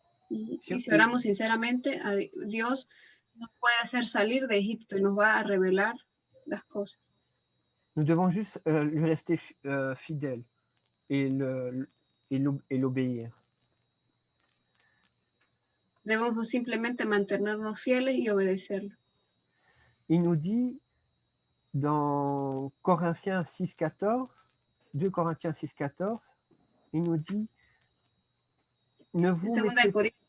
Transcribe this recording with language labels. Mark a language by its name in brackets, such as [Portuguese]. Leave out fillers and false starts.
[Spanish] Y si oramos sinceramente, a Dios nos puede hacer salir de Egipto y nos va a revelar las cosas. [French] Nous devons juste lui rester fidèles et l'obéir. [Spanish] Debemos simplemente mantenernos fieles y obedecerlo. [French] Il nous dit dans Corinthiens 6,14, 2 Corinthiens 6,14, il nous dit ne vous mettez pas.